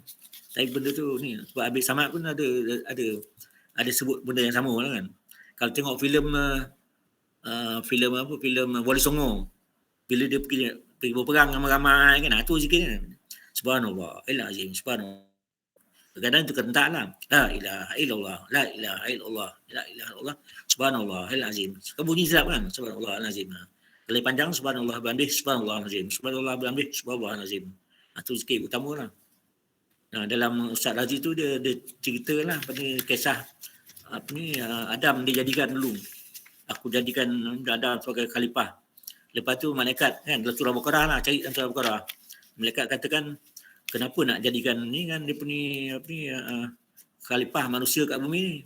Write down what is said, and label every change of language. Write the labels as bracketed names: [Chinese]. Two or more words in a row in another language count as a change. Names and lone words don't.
[Malay] Tapi benda tu ni sebab Habib Samad pun ada sebut benda yang sama lah kan. Kalau tengok filem Wali Songo, bila dia pergi berperang ramai-ramai kan, tu zikir kan. [Arabic] سبحان الله العظيم، سبحان الله. [Malay] Kadang-kadang itu kentak lah. [Arabic] لا إله إلا الله، لا إله إلا الله، لا إله إلا الله، سبحان الله العظيم. [Malay] Bunyi sedap kan, [Arabic] سبحان الله العظيم. [Malay] Kalau panjang [Arabic] سبحان الله بحمده سبحان الله العظيم، سبحان الله بحمده سبحان الله العظيم. [Malay] Itu zikir utama lah. Dalam Ustaz Razi tu dia ceritalah kisah Adam dijadikan dulu. Aku jadikan Adam sebagai khalifah. Lepas tu malaikat kan dalam surah Baqarah lah, cari dalam surah Baqarah. Malaikat katakan kenapa nak jadikan ni kan dia punya khalifah manusia kat bumi ni.